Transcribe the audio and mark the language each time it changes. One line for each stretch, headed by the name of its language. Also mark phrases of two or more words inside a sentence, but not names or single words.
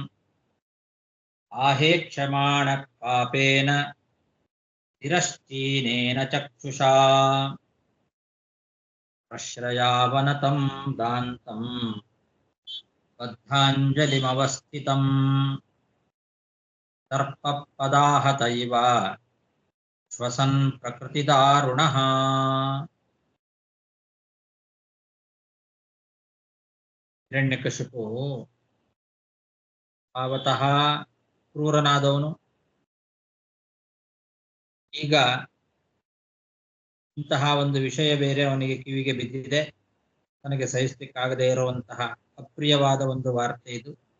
Sanskrit: ಆಹೇಕ್ಷಮಾಣ ಪಾಪೇನ ತಿರಶ್ಚೀನೇನ ಚಕ್ಷುಷಾ ಪ್ರಶ್ರಯಾವನತಂ ದಾಂತಂ ಬದ್ಧಾಂಜಲಿಮವಸ್ಥಿತಂ ಸರ್ಪಪದಾಹತ ಇವ ಶ್ವಸನ್ ಪ್ರಕೃತಿದಾರುಣಃ.
Kannada: ಹಿರಣ್ಯಕಶಿಪು ಭಾವತಃ ಕ್ರೂರನಾದವನು. ಈಗ ಇಂತಹ ಒಂದು ವಿಷಯ ಬೇರೆ ಅವನಿಗೆ ಕಿವಿಗೆ ಬಿದ್ದಿದೆ, ತನಗೆ ಸಹಿಸಲಿಕ್ಕಾಗದೇ ಇರುವಂತಹ ಅಪ್ರಿಯವಾದ ಒಂದು ವಾರ್ತೆ ಇದು.